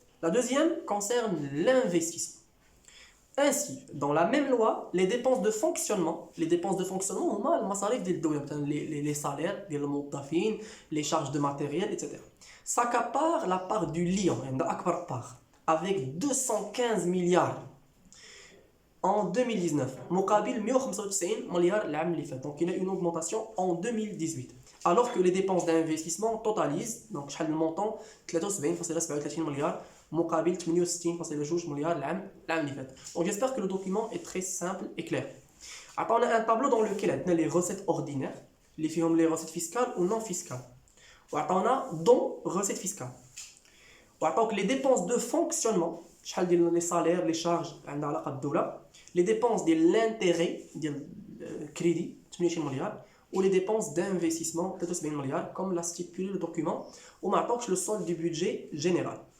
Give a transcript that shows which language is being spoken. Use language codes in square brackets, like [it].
[fr] La deuxième concerne l'investissement. Ainsi, dans la même loi, les dépenses de fonctionnement, les salaires, les charges de matériel, etc. s'accaparent la part du lion, avec 215 milliards en 2019, [ar] مقابل 195 مليار العام اللي فات. [fr] Donc il y a une augmentation en 2018. Alors que les dépenses d'investissement totalisent, donc [ar] شحال المونطون 73.37 مليار مقابل 68.2 مليار العام اللي فات. [fr] Donc j'espère que le document est très simple et clair. Après on a un tableau dans lequel on a les recettes ordinaires, les recettes fiscales ou non fiscales. Après on a dont recettes fiscales. Après les dépenses de fonctionnement, les salaires, les charges [ar] عندها علاقة بالدولة, [fr] les dépenses de l'intérêt [ar] ديال [fr] crédit [ar] 28 مليار [fr] ou les dépenses d'investissement 73 milliards comme l'a stipulé le document ou maintenant le solde du budget général.